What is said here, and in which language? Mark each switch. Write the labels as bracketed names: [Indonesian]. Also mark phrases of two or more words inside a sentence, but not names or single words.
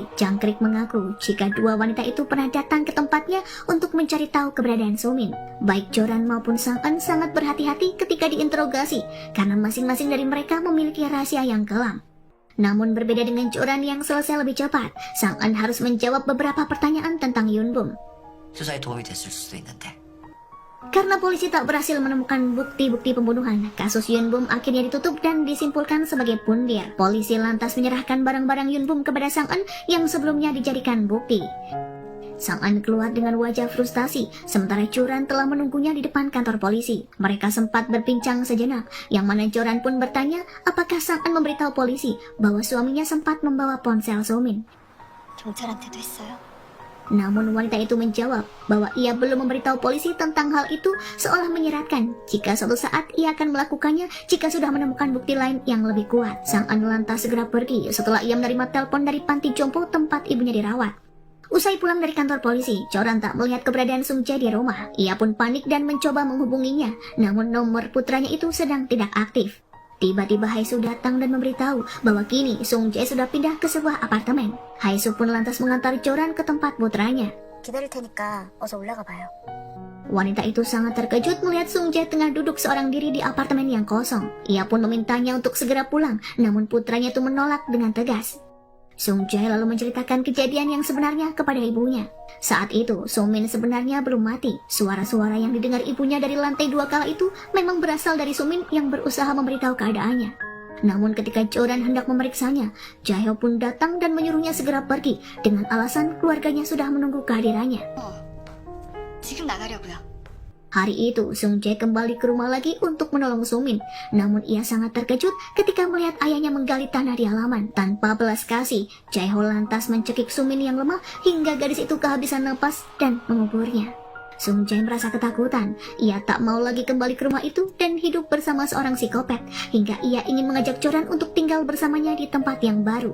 [Indonesian] Jangkrik mengaku jika dua wanita itu pernah datang ke tempatnya untuk mencari tahu keberadaan Sumin. Baik Joran maupun Sang En sangat berhati-hati ketika diinterogasi, karena masing-masing dari mereka memiliki rahasia yang kelam. Namun berbeda dengan Joran yang selesai lebih cepat, Sang En harus menjawab beberapa pertanyaan tentang Yunbum. [Korean] 수사에 도움이 됐을 수도 있는데. [Indonesian] Karena polisi tak berhasil menemukan bukti-bukti pembunuhan, kasus Yunbum akhirnya ditutup dan disimpulkan sebagai pundir. Polisi lantas menyerahkan barang-barang Yunbum kepada Sang En yang sebelumnya dijadikan bukti. Sang En keluar dengan wajah frustasi, sementara Joran telah menunggunya di depan kantor polisi. Mereka sempat berbincang sejenak, yang mana Joran pun bertanya apakah Sang En memberitahu polisi bahwa suaminya sempat membawa ponsel Sumin. [Korean] 경찰한테도 했어요. [Indonesian] Namun wanita itu menjawab bahwa ia belum memberitahu polisi tentang hal itu, seolah menyeratkan jika suatu saat ia akan melakukannya jika sudah menemukan bukti lain yang lebih kuat. Sang En lantas segera pergi setelah ia menerima telepon dari panti jompo tempat ibunya dirawat. Usai pulang dari kantor polisi, Joran tak melihat keberadaan Sung Jae di rumah. Ia pun panik dan mencoba menghubunginya, namun nomor putranya itu sedang tidak aktif. Tiba-tiba Haisu datang dan memberitahu bahwa kini Sung Jae sudah pindah ke sebuah apartemen. Haisu pun lantas mengantar Joran ke tempat putranya. [Korean] 기다릴 테니까 어서 올라가 봐요. [Indonesian] Wanita itu sangat terkejut melihat Sung Jae tengah duduk seorang diri di apartemen yang kosong. Ia pun memintanya untuk segera pulang, namun putranya itu menolak dengan tegas. Sung Jae lalu menceritakan kejadian yang sebenarnya kepada ibunya. Saat itu, Sung Min sebenarnya belum mati. Suara-suara yang didengar ibunya dari lantai 2 kala itu memang berasal dari Sung Min yang berusaha memberitahu keadaannya. Namun ketika Joran hendak memeriksanya, Jae-ho pun datang dan menyuruhnya segera pergi dengan alasan keluarganya sudah menunggu kehadirannya. [Korean] 지금 나가려고요. [Indonesian] Hari itu, Sung Jae kembali ke rumah lagi untuk menolong Sung Min. Namun ia sangat terkejut ketika melihat ayahnya menggali tanah di halaman. Tanpa belas kasih, Jae-ho lantas mencekik Sung Min yang lemah hingga gadis itu kehabisan napas dan menguburnya. Sung Jae merasa ketakutan. Ia tak mau lagi kembali ke rumah itu dan hidup bersama seorang psikopat, hingga ia ingin mengajak Joran untuk tinggal bersamanya di tempat yang baru.